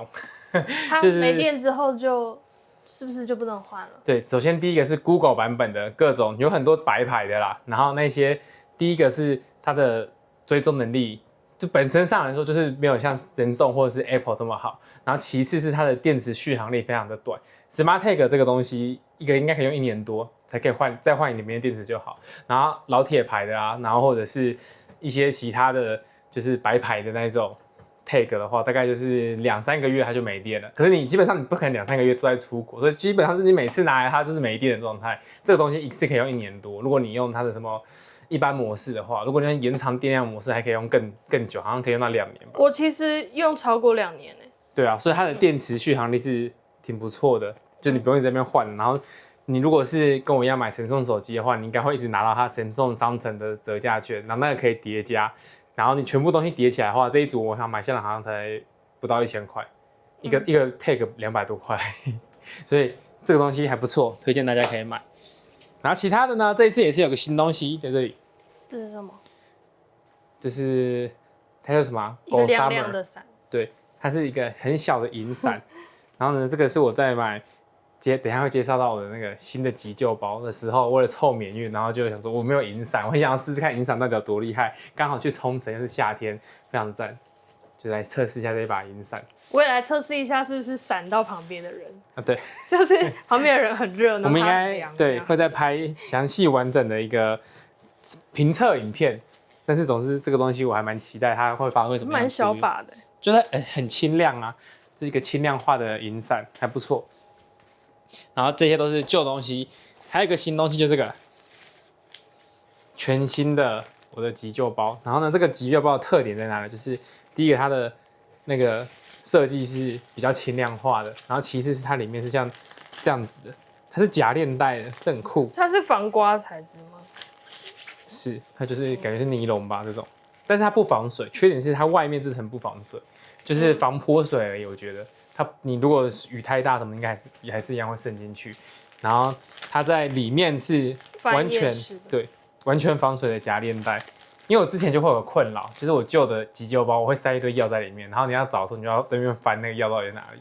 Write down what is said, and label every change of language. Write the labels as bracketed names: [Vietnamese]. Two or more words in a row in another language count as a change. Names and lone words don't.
[Chinese] 它沒電之後就是不是就不能換了？對，首先第一個是 Google 版本的各種，有很多白牌的啦。然後那些第一個是它的追蹤能力，就本身上來說就是沒有像 Samsung 或者是 Apple 這麼好。然後其次是它的電池續航力非常的短。Smart Tag 這個東西，一個應該可以用1年多才可以換，再換裡面的電池就好。然後老鐵牌的啊，然後或者是一些其他的就是白牌的那種 Tag 的話，大概就是2-3個月它就沒電了。可是你基本上你不可能2-3個月都在出國，所以基本上是你每次拿來它就是沒電的狀態。這個東西一次可以用1年多。如果你用它的什麼一般模式的話，如果你用延長電量模式，還可以用更久，好像可以用到2年吧。我其實用超過2年欸。對啊，所以它的電池續航力是挺不錯的，就你不用一直在那邊換。然後你如果是跟我一樣買 Samsung 手機的話，你應該會一直拿到它 Samsung 商城的折價券，然後那個可以疊加。然後你全部東西疊起來的話，這一組我想買下來好像才不到1000塊，一個 Tag 200多塊，所以這個東西還不錯，推薦大家可以買。然後其他的呢，這一次也是有個新東西在這裡。這是什麼？這是它叫什麼？一個亮亮的傘。對，它是一個很小的銀傘。然後呢，這個是我在買。等一下會介紹到我的那個新的急救包的時候，為了湊免運，然後就想說我沒有銀傘，我很想要試試看銀傘到底有多厲害。剛好去沖繩，又是夏天，非常讚，就來測試一下這一把銀傘。我也來測試一下是不是閃到旁邊的人啊？對，就是旁邊的人很熱，我們應該對會再拍詳細完整的一個評測影片。但是總之這個東西我還蠻期待它會發揮什麼樣的。蠻小把的，就是很輕量啊，是一個輕量化的銀傘，還不錯。然後這些都是舊東西，還有一個新東西就是這個全新的我的急救包。然後呢，這個急救包的特點在哪裡？就是第一個它的那個設計是比較輕量化的，然後其次是它裡面是像這樣子的，它是夾鏈帶的，這很酷。它是防刮材質嗎？是，它就是感覺是尼龍吧這種，但是它不防水，缺點是它外面這層不防水，就是防潑水而已，我覺得。你如果雨太大什麼，應該還是一樣會滲進去。然後它在裡面是完全對完全防水的夾鏈帶。因為我之前就會有個困擾，就是我舊的急救包我會塞一堆藥在裡面，然後你要找的時候你就要在那邊翻那個藥到底在哪裡。